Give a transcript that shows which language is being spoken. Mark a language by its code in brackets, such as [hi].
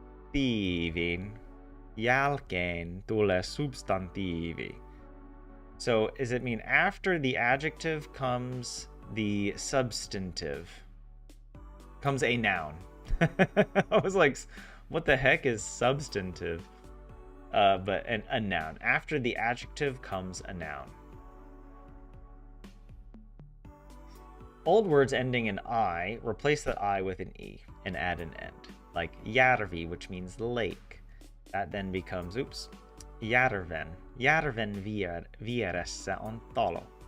[fi] Adjektiivin jälkeen tulee substantiivi. [en] So, does it mean after the adjective comes the substantive? Comes a noun. I was like, what the heck is substantive? But a noun. After the adjective comes a noun. Old words ending in I, replace the I with an E and add an end. Like järvi, which means lake. That then becomes, järven. [fi] Järven vieressä on talo.